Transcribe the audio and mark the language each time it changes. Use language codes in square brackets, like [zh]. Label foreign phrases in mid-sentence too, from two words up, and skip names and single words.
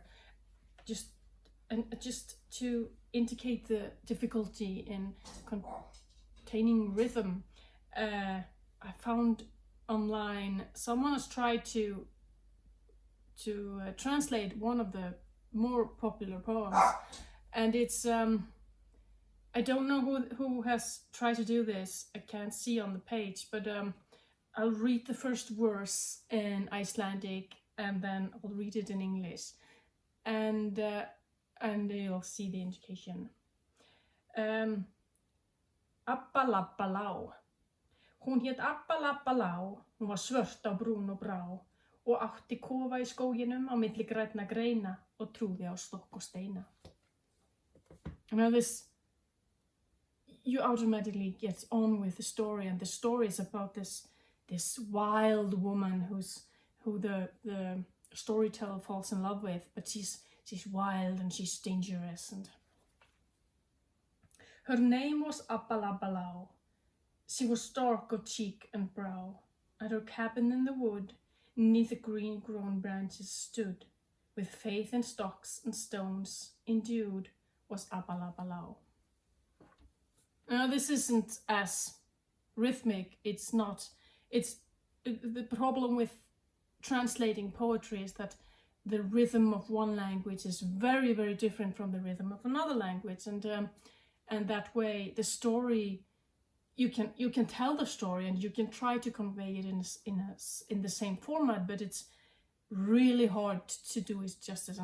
[en] Just to indicate the difficulty in containing rhythm, I found online someone has tried to translate one of the more popular poems, and it's I don't know who has tried to do this. I can't see on the page, but I'll read the first verse in Icelandic and then I'll read it in English, and you'll see the indication. [is] Abba labba lá. Hún hét Abba labba lá. Hún var svört á brún og brá og átti kofa í skóginum á milli grænna greina og trúði á stokk og steina. [en] Now you automatically get on with the story, and the story is about this wild woman who the storyteller falls in love with, but she's wild and she's dangerous, and her name was Abba labba lá. She was dark of cheek and brow. At her cabin in the wood, neath the green grown branches stood, with faith in stocks and stones endued, was Abba labba lá. Now, this isn't as rhythmic. It's the problem with translating poetry is that the rhythm of one language is very, very different from the rhythm of another language, and that way the story, you can tell the story and you can try to convey it in the same format, but it's really hard to do it justice.